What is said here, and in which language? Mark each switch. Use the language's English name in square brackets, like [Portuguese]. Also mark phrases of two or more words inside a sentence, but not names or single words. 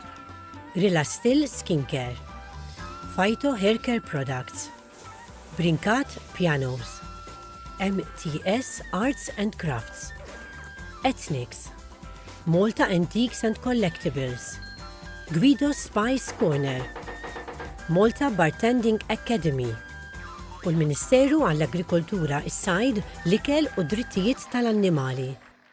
[Maltese] Rilastil Skincare, Phyto Haircare Products, Brinkat Pianos, MTS Arts and Crafts, Ethnics, Malta Antiques and Collectibles, Guido Spice Corner, Malta Bartending Academy, u l-Ministeru għall-Agrikoltura, is-Sajd, l-Ikel u Drittijiet tal-Annimali.